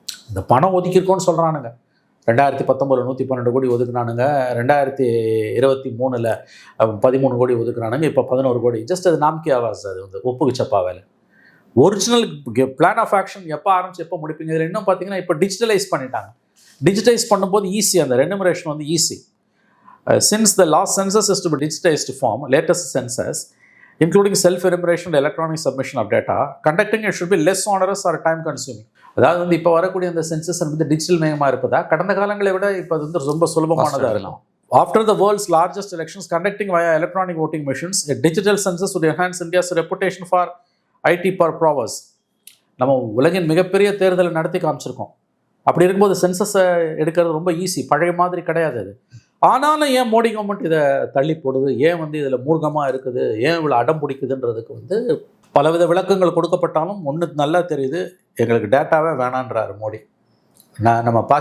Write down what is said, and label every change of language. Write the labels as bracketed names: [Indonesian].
[Tamil] இந்த பணம் ஒதுக்கியிருக்கோன்னு சொல்கிறானுங்க. 2019 112 கோடி ஒதுக்குனானுங்க, 2023 13 கோடி ஒதுக்குறானுங்க, இப்போ 11 கோடி. ஜஸ்ட் அது [Hindi] நாம்கி ஆவாஸ், [Tamil] அது வந்து ஒப்புக்கு சப்பா வேலை. ஒரிஜினல் பிளான் ஆஃப் ஆக்ஷன் எப்போ ஆரம்பிச்சு எப்போ முடிப்பீங்க? இதில் இன்னும் பார்த்தீங்கன்னா இப்போ டிஜிட்டலைஸ் பண்ணிட்டாங்க. டிஜிட்டலைஸ் பண்ணும்போது ஈஸி, அந்த ரெனுமரேஷன் வந்து easy. [English] Since the last census is to be digitised form, latest census including self-enumeration and electronic submission of data, conducting it should be less onerous or time consuming. [Tamil] அதாவது வந்து இப்போ வரக்கூடிய அந்த census வந்து digital மயமாக இருப்பதா கடந்த காலங்களை விட இப்போ அது வந்து ரொம்ப சுலபமானதாக இருக்கும். [English] After the world's largest elections conducting via electronic voting machines, a digital census would enhance India's reputation for IT prowess. [Tamil] நம்ம உலகின் மிகப்பெரிய தேர்தலை நடத்தி காமிச்சிருக்கோம். அப்படி இருக்கும்போது சென்சஸை எடுக்கிறது ரொம்ப ஈஸி, பழைய மாதிரி கிடையாது அது. ஆனாலும் ஏன் மோடி கவர்மெண்ட் இதை தள்ளி போடுது, ஏன் வந்து இதில் மூர்க்கமாக இருக்குது, ஏன் இவ்வளோ அடம் பிடிக்குதுன்றதுக்கு வந்து பலவித விளக்கங்கள் கொடுக்கப்பட்டாலும் ஒன்று நல்லா தெரியுது, எங்களுக்கு டேட்டாவே வேணான்றாரு மோடி. நம்ம ப.